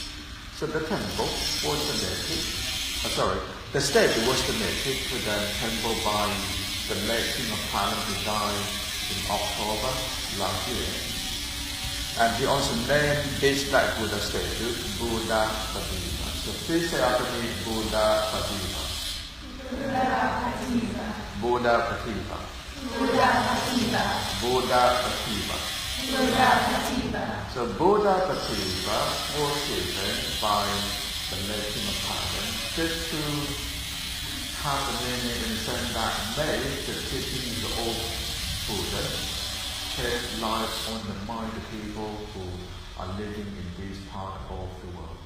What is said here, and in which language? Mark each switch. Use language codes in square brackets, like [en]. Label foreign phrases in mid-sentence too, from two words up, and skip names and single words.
[en] So the temple was donated, the statue was donated to the temple by the late King of Thailand who died in October last year. And he also named this Black Buddha statue Buddha Patipa. So please say after me, Buddha Patipa. Buddha Patipa. Buddha Patipa. Buddha Patipa. Buddha Patipa. So Buddha Patipa was given by the late King of Thailand just to have the meaning in the sense that may the teachings of Buddha change lives on the mind of people who are living in this part of the world.